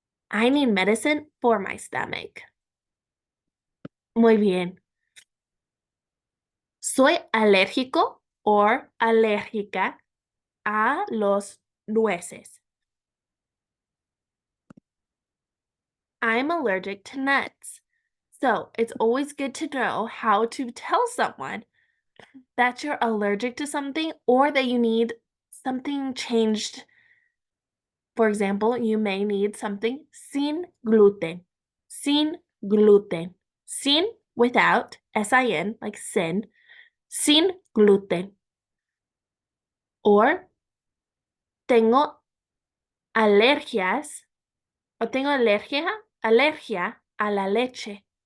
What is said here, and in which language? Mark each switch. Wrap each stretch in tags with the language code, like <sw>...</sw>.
<en>I need medicine for my stomach.</en> <es>Muy bien. Soy alérgico o alérgica a los nueces.</es> <en>I'm allergic to nuts. So it's always good to know how to tell someone that you're allergic to something or that you need something changed. For example, you may need something sin gluten. Sin gluten. Sin without, S-I-N, like sin.</en> <es>Sin gluten. Or tengo alergias o tengo alergia a la leche.</es>